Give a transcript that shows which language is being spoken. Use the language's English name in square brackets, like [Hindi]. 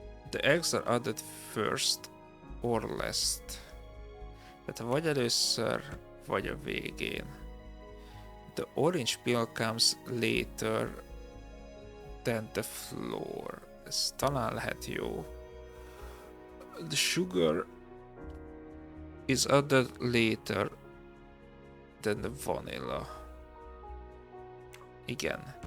[English] The eggs are added first or last. [Hungarian] Tehát vagy először, vagy a végén. [English] The orange peel comes later than the flour. [Hungarian] Ez talán lehet jó. [English] The sugar is added later than the vanilla. Igen.